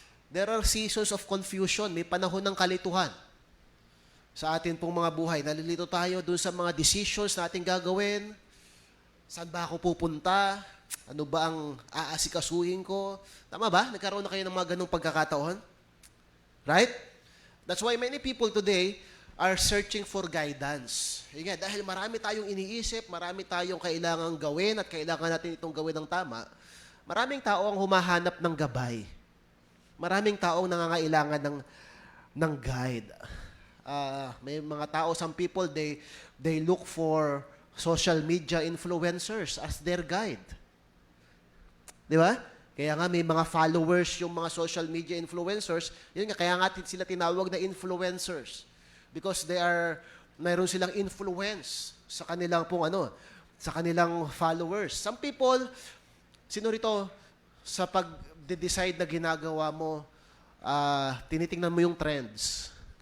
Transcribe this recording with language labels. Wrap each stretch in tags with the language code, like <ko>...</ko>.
<en>There are seasons of confusion.</en> <tl>May panahon ng kalituhan sa atin pong mga buhay. Nalilito tayo dun sa mga decisions na ating gagawin. Saan ba ako pupunta? Ano ba ang aasikasuhin ko? Tama ba? Nagkaroon na kayo ng mga ganong pagkakataon?</tl> <en>Right? That's why many people today are searching for guidance.</en> <tl>Dahil marami tayong iniisip, marami tayong kailangang gawin at kailangan natin itong gawin ng tama, maraming tao ang humahanap ng gabay. Maraming taong nangangailangan ng guide. May mga tao,</tl> <en>some people, they look for social media influencers as their guide.</en> <tl>Di ba? Kaya nga may mga followers yung mga social media influencers. Yun nga, kaya nga sila tinawag na influencers. Because mayroon silang influence sa kanilang sa kanilang followers.</tl> <en>Some people,</en> <tl>sino rito, sa pag-decide na ginagawa mo, tinitingnan mo yung trends.</tl>